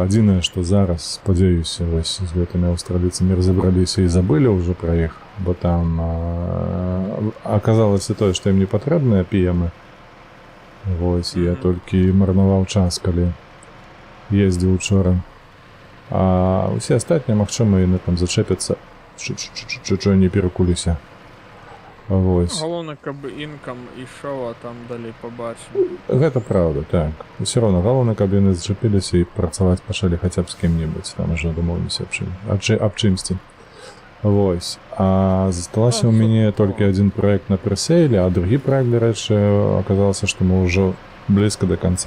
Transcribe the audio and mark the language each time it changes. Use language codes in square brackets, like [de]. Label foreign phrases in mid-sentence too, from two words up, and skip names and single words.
[be] Адзінае, што зараз, спадзяюся, вось з гэтымі аўстралійцамі разабраліся і забылі ўжо пра іх, бо там аказалася тое, што ім не патрэбныя піемы. Вось, я толькі марнаваў час, калі ездзіў учора. А ўсе астатнія, магчыма, яны там зачэпяцца, чуть-чуть не перакуліся. Вось. Галоўна, каб інкам ішоў, а там далей пабачым. Гэта праўда, так. Усё роўна, галоўна, каб яны зачапіліся і працаваць пачалі хаця б з кім-небудзь, там ужо дамоўліся аб чымсьці. Вось. А засталася ў мяне толькі адзін праект на персейле, а другі праект, дарэчы, аказалася, што мы ўжо блізка да канца.